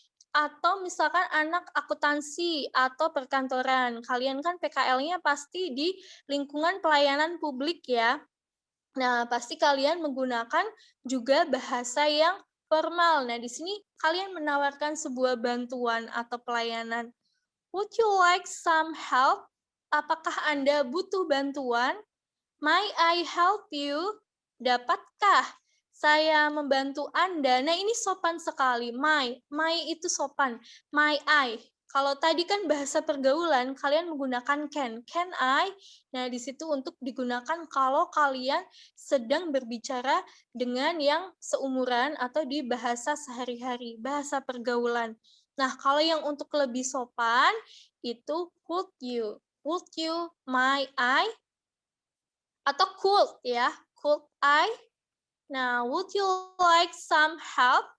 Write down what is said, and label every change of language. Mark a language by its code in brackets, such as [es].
[id] Atau misalkan anak akuntansi atau perkantoran, kalian kan PKL-nya pasti di lingkungan pelayanan publik ya. Nah, pasti kalian menggunakan juga bahasa yang formal. Nah, di sini kalian menawarkan sebuah bantuan atau pelayanan. [en] Would you like some help? [id] Apakah Anda butuh bantuan? [en] May I help you? [id] Dapatkah saya membantu Anda? Nah, ini sopan sekali. My itu sopan. May I. Kalau tadi kan bahasa pergaulan, kalian menggunakan can. Can I? Nah, di situ untuk digunakan kalau kalian sedang berbicara dengan yang seumuran atau di bahasa sehari-hari, bahasa pergaulan. Nah, kalau yang untuk lebih sopan, itu would you. [en] Would you, may I, atau could ya, could I. Nah, would you like some help?